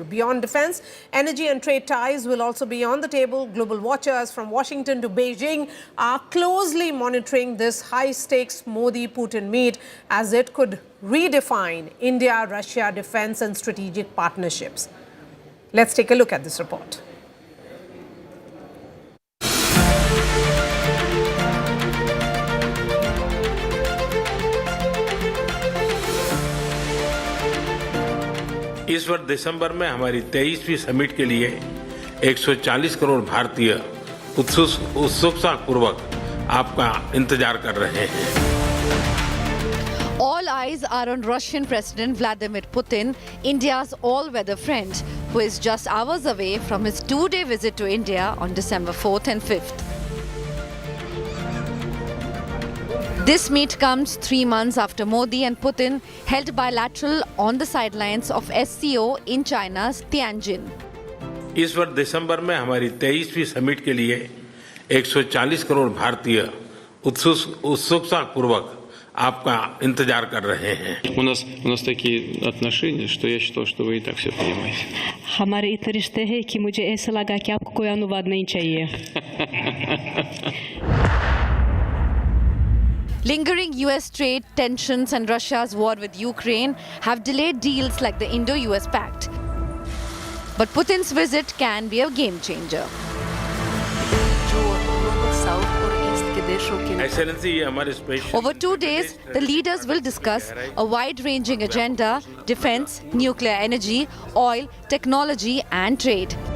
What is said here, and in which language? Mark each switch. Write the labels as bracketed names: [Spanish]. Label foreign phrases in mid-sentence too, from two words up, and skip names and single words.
[English] Beyond defense, energy and trade ties will also be on the table. Global watchers from Washington to Beijing are closely monitoring this high-stakes Modi-Putin meet as it could redefine India-Russia defense and strategic partnerships. Let's take a look at this report. [Hindi] इस वर्ष दिसंबर में हमारी 23वीं समिट के लिए 140 करोड़ भारतीय उत्सुकतापूर्वक आपका इंतजार कर रहे हैं. [English] All eyes are on Russian President Vladimir Putin, India's all-weather friend, who is just hours away from his two-day visit to India on December 4th and 5th. This meet comes 3 months after Modi and Putin held bilateral on the sidelines of SCO in China's Tianjin. [Hindi] इस वर्ष दिसंबर में हमारी 23वीं समिट के लिए 140 करोड़ भारतीय उत्सुकतापूर्वक आपका इंतजार कर रहे हैं. [Russian] У нас такие отношения, что я считал, что вы и так все понимаете. [Hindi] हमारे इतने रिश्ते हैं कि मुझे ऐसा लगा कि आपको कोई अनुवाद नहीं चाहिए. [English] Lingering US trade tensions and Russia's war with Ukraine have delayed deals like the Indo-US Pact. But Putin's visit can be a game changer. Over 2 days, the leaders will discuss a wide-ranging agenda: defense, nuclear energy, oil, technology and trade.